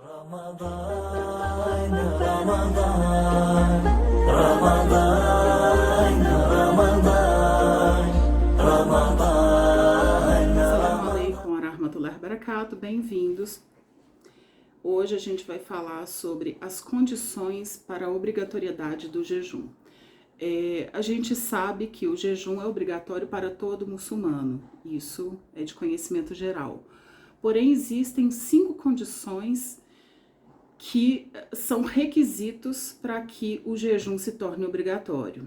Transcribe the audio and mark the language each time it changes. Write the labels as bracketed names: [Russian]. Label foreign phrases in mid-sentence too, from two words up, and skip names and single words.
[Arabic] رمضان رمضان رمضان رمضان رمضان. السلام عليكم ورحمة الله وبركاته, [Portuguese] bem-vindos. Hoje a gente vai falar sobre as condições para a obrigatoriedade do jejum. A gente sabe que o jejum é obrigatório para todo muçulmano, isso é de conhecimento geral. Porém, existem 5 condições que são requisitos para que o jejum se torne obrigatório.